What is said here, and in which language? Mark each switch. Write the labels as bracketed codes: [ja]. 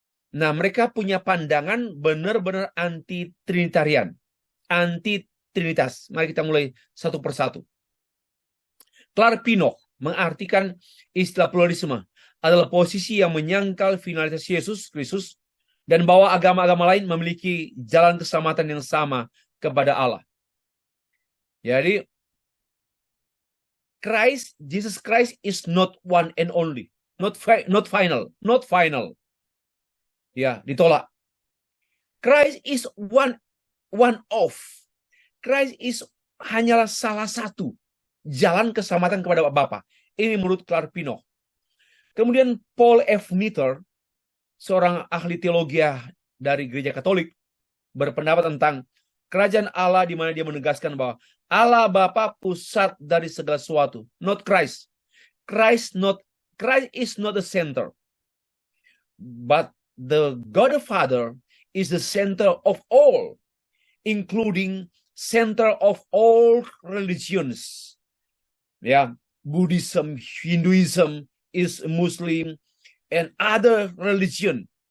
[id] Nah, mereka punya pandangan benar-benar anti-trinitarian, anti-trinitas. Mari kita mulai satu persatu. Clark Pinnock mengartikan istilah pluralisme adalah posisi yang menyangkal finalitas Yesus Kristus dan bahwa agama-agama lain memiliki jalan keselamatan yang sama kepada Allah. [en] Jadi, Jesus Christ is not one and only. Not final. [id] Ya, ditolak. [en] Christ is one of. [id] Christ is hanyalah salah satu jalan keselamatan kepada Bapa. Ini menurut Clark Pinnock. Kemudian Paul F. Nitter, seorang ahli teologi dari Gereja Katolik, berpendapat tentang kerajaan Allah, di mana dia menegaskan bahwa Allah Bapa pusat dari segala sesuatu, [en] not Christ. Christ is not the center, but the God the Father is the center of all, including center of all religions. Ya, Buddhism, Hinduism, is Muslim, and other religion.